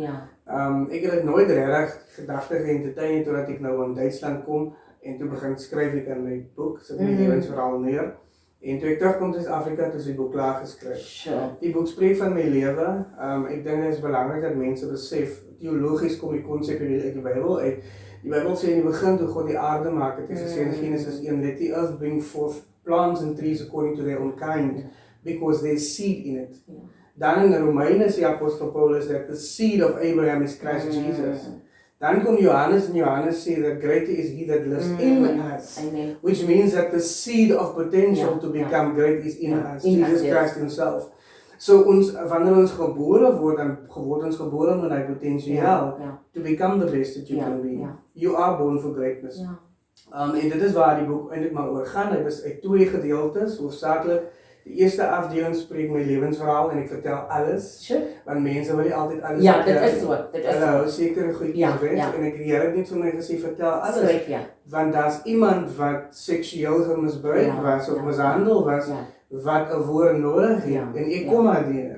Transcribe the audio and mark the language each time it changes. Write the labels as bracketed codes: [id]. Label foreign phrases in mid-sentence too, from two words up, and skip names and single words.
[af] Ek het dit nooit regtig gedagte geëntertain totdat ek nou in Duitsland kom en toe begin skryf ek aan my boek, sit my lewensverhaal neer. En toe ek terugkom tot Afrika, toe is die boek klaar geskryf. Die boek spreek van my lewe. Ek dink dit is belangrik dat mense besef, teologies kom die konsep uit die Bybel uit. Die Bybel sê in die begin toe God die aarde maak, het gesê in Genesis 1, [en] let the earth bring forth plants and trees according to their own kind, because there's seed in it. [af] Dan in Romeine sê apostel Paulus [en] that the seed of Abraham is Christ Jesus. [af] Dan kom Johannes en Johannes sê [en] that greater is he that lives in us, which means that the seed of potential to become great is in us, Jesus Christ himself. [af] So wanneer ons gebore word, dan word ons gebore met die potensiaal [en] to become the best that you can be. You are born for greatness. [af] En dit is waar die boek eintlik maar oor gaan. Dit is uit 2 gedeeltes, hoofsaaklik. Die eerste afdeling spreek my lewensverhaal en ek vertel alles. Want mense wil nie altyd alles vertel. Ja, dit is so. Hulle hou sekere goedjies weg en ek die Here het net vir my gesê vertel alles. Want daar's iemand wat seksueel gemisbruik was of mishandel was, wat 'n woord nodig het en ek kom daardeur.